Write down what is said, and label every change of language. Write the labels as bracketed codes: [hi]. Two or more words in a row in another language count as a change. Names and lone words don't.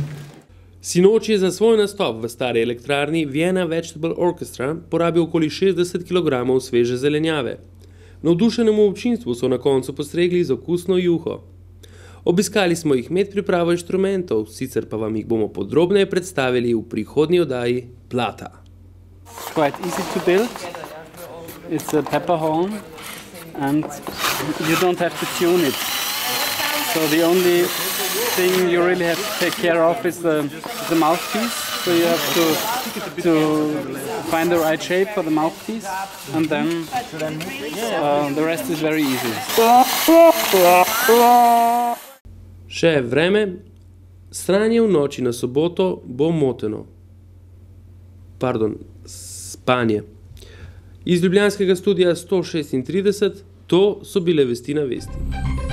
[sl] Sinoči je za svoj nastop v stari elektrarni Vienna Vegetable Orchestra porabil okoli 60 kg sveže zelenjave. Navdušenemu občinstvu so na koncu postregli z okusno juho. Obiskali smo jih med pripravo inštrumentov, sicer pa vam jih bomo podrobneje predstavili v prihodnji oddaji Plata. [en] Quite easy to build. It's a pepper horn and you don't have to tune it. So the only thing you really have to take care of is the mouthpiece. So you have to find the right shape for the mouthpiece and then the rest is very easy. [sl] Še vreme, sranje v noči na soboto bo moteno. Spanje. Iz ljubljanskega studia 136, to so bile vesti na vesti.